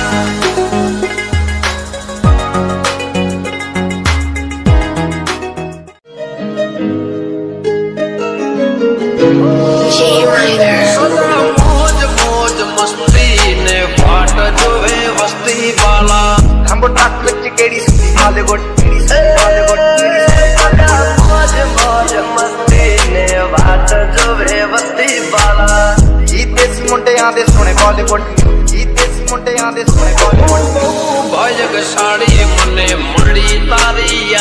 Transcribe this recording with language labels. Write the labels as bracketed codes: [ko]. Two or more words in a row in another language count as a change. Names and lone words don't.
[gu] સદા મોજ મોજ મસ્તી ને વાટ જોવે વસ્તી વાલા. [pa] ਖੰਭ ਟੱਕ ਵਿੱਚ ਕਿਹੜੀ ਸੁਣੀ ਹਾਲੀਵੁੱਡ ਹਾਲੀਵੁੱਡ [gu] મોજ મોજ મસ્તી ને વાટ જોવે વસ્તી વાલા. [pa] ਜੀਤੇ ਸੀ ਮੁੰਡਿਆਂ ਦੇ ਸੋਹਣੇ ਬਾਲੀਵੁੱਡ ਜੀਤੇ ਸੀ ਮੁੰਡਿਆਂ ਦੇ ਸੋਹਣੇ ਬਾਲੀਵੁੱਡ [gu] ભાયગ સાડી મને મળી તારી યાદ